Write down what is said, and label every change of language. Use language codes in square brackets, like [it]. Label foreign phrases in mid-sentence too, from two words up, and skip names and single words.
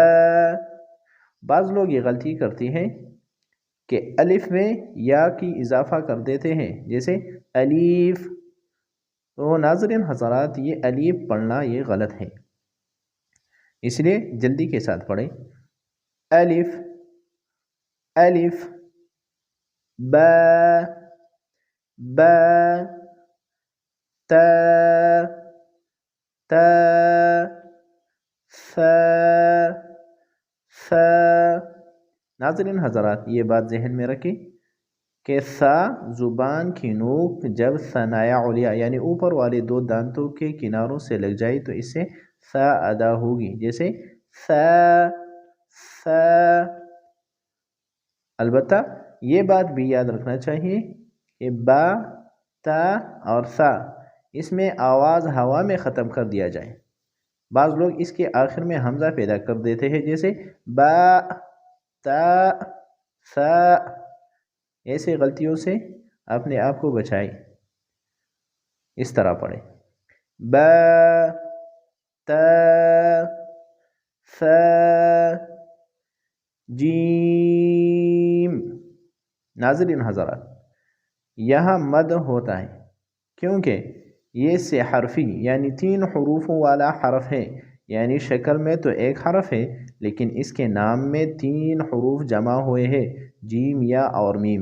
[ur] بعض لوگ یہ غلطی کرتے ہیں کہ الف میں یا کی اضافہ کر دیتے ہیں، جیسے الف. تو ناظرین حضرات یہ الف پڑھنا یہ غلط ہے، اس لیے جلدی کے ساتھ پڑھیں. [ar] الف الف با با تا تا ثا ثا. [ur] ناظرین حضرات یہ بات ذہن میں رکھیں کہ ثا زبان کی نوک جب ثنایا علیہ یعنی اوپر والے دو دانتوں کے کناروں سے لگ جائے تو اس سے ثا ادا ہوگی، جیسے ثا ثا. البتہ یہ بات بھی یاد رکھنا چاہیے کہ با تا اور ثا اس میں آواز ہوا میں ختم کر دیا جائے. بعض لوگ اس کے آخر میں حمزہ پیدا کر دیتے ہیں، جیسے با تا ثا. ایسے غلطیوں سے اپنے آپ کو بچائیں، اس طرح پڑھیں با تا ثا جیم. ناظرین حضرات یہاں مد ہوتا ہے کیونکہ یہ سے حرفی یعنی 3 حروفوں والا حرف ہے، یعنی شکل میں تو ایک حرف ہے لیکن اس کے نام میں 3 حروف جمع ہوئے ہیں، جیم یا اور میم.